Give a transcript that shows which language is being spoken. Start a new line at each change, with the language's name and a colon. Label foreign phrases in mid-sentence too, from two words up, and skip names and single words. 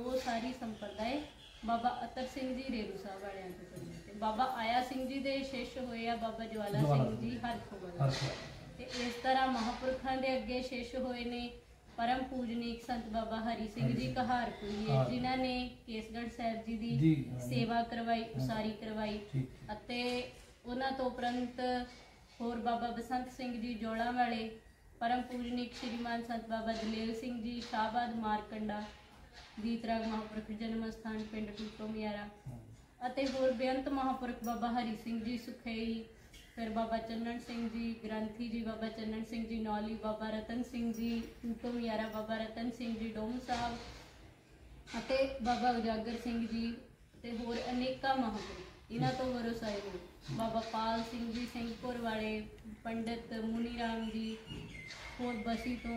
Punjabi: ਉਹ ਸਾਰੀ ਸੰਪਰਦਾਇ ਬਾਬਾ ਅਤਰ ਸਿੰਘ ਜੀ ਰੇਰੂ ਸਾਹਿਬ ਵਾਲਿਆਂ ਤੋਂ ਚੱਲੀ ਤੇ ਬਾਬਾ ਆਇਆ ਸਿੰਘ ਜੀ ਦੇ ਸ਼ਿਸ਼ ਹੋਏ ਆ ਬਾਬਾ ਜਵਾਲਾ ਸਿੰਘ ਜੀ ਹਰਖੋਵਾਲ ਤੇ ਇਸ ਤਰ੍ਹਾਂ ਮਹਾਂਪੁਰਖਾਂ ਦੇ ਅੱਗੇ ਸ਼ਿਸ਼ ਹੋਏ ਨੇ ਪਰਮ ਪੂਜਨੀਕ ਸੰਤ ਬਾਬਾ ਹਰੀ ਸਿੰਘ ਜੀ ਕਹਾਰਪੁਰੀਏ ਜਿਨ੍ਹਾਂ ਨੇ ਕੇਸਗੜ੍ਹ ਸਾਹਿਬ ਜੀ ਦੀ ਸੇਵਾ ਕਰਵਾਈ, ਉਸਾਰੀ ਕਰਵਾਈ ਅਤੇ ਉਹਨਾਂ ਤੋਂ ਉਪਰੰਤ ਹੋਰ ਬਾਬਾ ਬਸੰਤ ਸਿੰਘ ਜੀ ਜੋਲਾਂ ਵਾਲੇ ਪਰਮ ਪੂਜਨੀਕ ਸ਼੍ਰੀਮਾਨ ਸੰਤ ਬਾਬਾ ਦਲੇਲ ਸਿੰਘ ਜੀ ਸ਼ਾਹਬਾਦ ਮਾਰਕੰਡਾ ਗੀਤਰਾਗ ਮਹਾਂਪੁਰਖ ਜਨਮ ਸਥਾਨ ਪਿੰਡ ਟੂਟੋ ਮਿਆਰਾ ਅਤੇ ਹੋਰ ਬੇਅੰਤ ਮਹਾਂਪੁਰਖ ਬਾਬਾ ਹਰੀ ਸਿੰਘ ਜੀ ਸੁਖਈ, ਫਿਰ ਬਾਬਾ ਚੰਨਣ ਸਿੰਘ ਜੀ ਗ੍ਰੰਥੀ ਜੀ, ਬਾਬਾ ਚੰਨਣ ਸਿੰਘ ਜੀ ਨੌਲੀ, ਬਾਬਾ ਰਤਨ ਸਿੰਘ ਜੀ ਟੂਟੋ ਮਿਆਰਾ, ਬਾਬਾ ਰਤਨ ਸਿੰਘ ਜੀ ਡੋਮ ਸਾਹਿਬ ਅਤੇ ਬਾਬਾ ਉਜਾਗਰ ਸਿੰਘ ਜੀ ਤੇ ਹੋਰ ਅਨੇਕਾਂ ਮਹਾਂਪੁਰਖ ਇਹਨਾਂ ਤੋਂ ਵਰਸਾਏ ਹੋਏ, ਬਾਬਾ ਪਾਲ ਸਿੰਘ ਜੀ ਸਿੰਘਪੁਰ ਵਾਲੇ, ਪੰਡਿਤ ਮੁਨੀ ਰਾਮ ਜੀ ਹੋਰ ਬਸੀ ਤੋਂ।